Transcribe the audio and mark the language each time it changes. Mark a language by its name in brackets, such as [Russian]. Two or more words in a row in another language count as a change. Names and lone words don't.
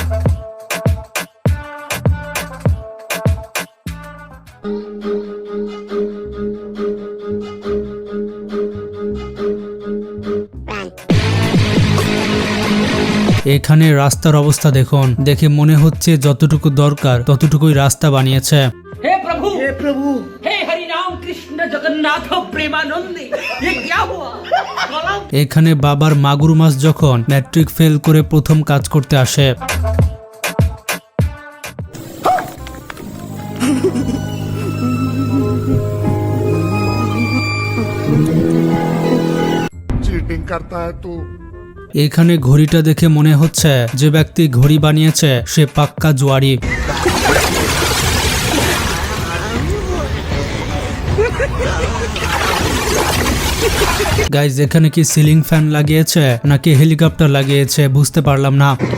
[Bangla] এখানে রাস্তার অবস্থা দেখুন, দেখে মনে হচ্ছে যতটুকু দরকার ততটুকুই রাস্তা বানিয়েছে। [Hindi] हे प्रभु हे हरि राम कृष्ण जगन्नाथ प्रेमानंदी ये क्या हुआ? गला [Bangla] এখানে বাবার মাগুর মাছ যখন [English] matric fail [Bangla] করে প্রথম কাজ করতে আসে, [Hindi] चीटिंग करता है तू। [Bangla] এখানে ঘড়িটা দেখে মনে হচ্ছে যে ব্যক্তি ঘড়ি বানিয়েছে সে পাক্কা জুয়ারি। গাইজ এখানে কি [English] ceiling fan [Bangla] লাগিয়েছে নাকি হেলিকপ্টার লাগিয়েছে বুঝতে পারলাম না।